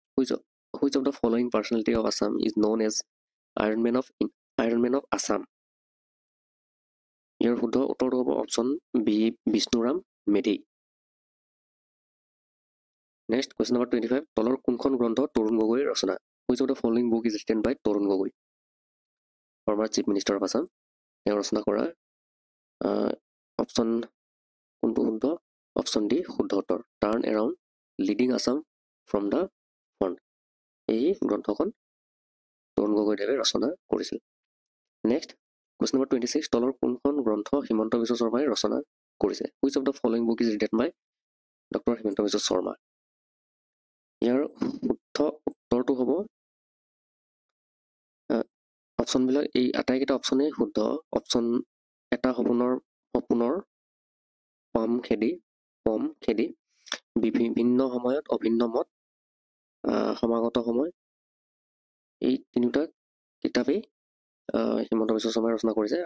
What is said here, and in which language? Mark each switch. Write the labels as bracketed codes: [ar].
[en] Which of the following personality of Assam is known as Iron Man of Assam? [as] ইয়াৰ শুদ্ধ উত্তৰটো হ'ব option B Bishnuram Medhi. Next question number 25, তলৰ কোনখন গ্ৰন্থ তৰুণ গগৈৰ ৰচনা? [en] Which of the following book is written by Tarun Gogoi, former chief minister of Assam? [as] তেওঁ ৰচনা কৰা অপশ্যন কোনটো শুদ্ধ? অপশ্যন ডি শুদ্ধ উত্তৰ, টাৰ্ণ around leading Assam from the front. এই গ্ৰন্থখন তৰুণ গগৈদেৱে ৰচনা কৰিছিল। নেক্সট কুৱেশ্যন নম্বৰ 26, তলৰ কোনখন গ্ৰন্থ হিমন্ত বিশ্ব শৰ্মাই ৰচনা কৰিছে? [en] Which of the following book is written by doctor Himanta Biswa Sarma? [as] ইয়াৰ শুদ্ধ উত্তৰটো হ'ব অপশ্যনবিলাক, এই আটাইকেইটা অপশ্যনেই শুদ্ধ। অপশ্যন এটা সপোনৰ পম খেদি, বিভিন্ন সময়ত অভিন্ন মত, সমাগত সময়, এই তিনিটা কিতাপেই হিমন্ত বিশ্ব শৰ্মাই ৰচনা কৰিছে।